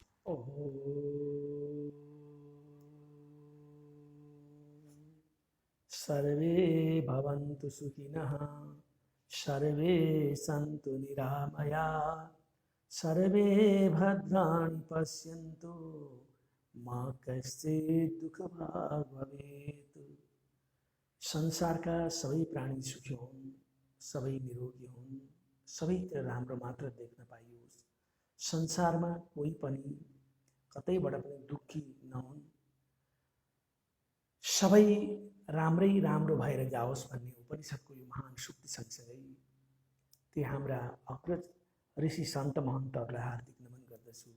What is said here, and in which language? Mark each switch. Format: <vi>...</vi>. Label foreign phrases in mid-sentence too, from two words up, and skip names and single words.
<sa>ॐ सर्वे भवन्तु सुखिनः सर्वे सन्तु निरामयाः सर्वे भद्राणि पश्यन्तु मा कश्चित् दुःखभाग् भवेत्।</sa> <ne>संसारका सबै प्राणी सुखी हुन्, सबै निरोगी हुन्, सबैतिर राम्रो मात्र देख्न पाइयोस्। संसारमा कोही पनि कतैबाट पनि दुःखी नहुन्, सबै राम्रै राम्रो भएर जाओस् भन्ने उपनिषदको यो महान सुक्ति सँगसँगै ती हाम्रा अग्रज ऋषि सन्त महन्तहरूलाई हार्दिक नमन गर्दछु।</ne>